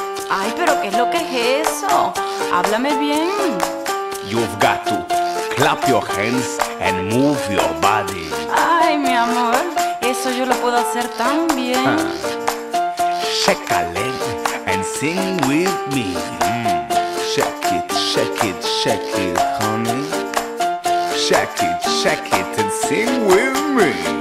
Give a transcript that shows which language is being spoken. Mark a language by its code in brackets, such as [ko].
[es] Ay, pero ¿qué es lo que es eso? Háblame bien. [en] You've got to clap your hands and move your body. [es] Ay, mi amor, eso yo lo puedo hacer tan bien. [en] Shake a leg and sing with me. Shake it, shake it, shake it, honey. Shake it and sing with me.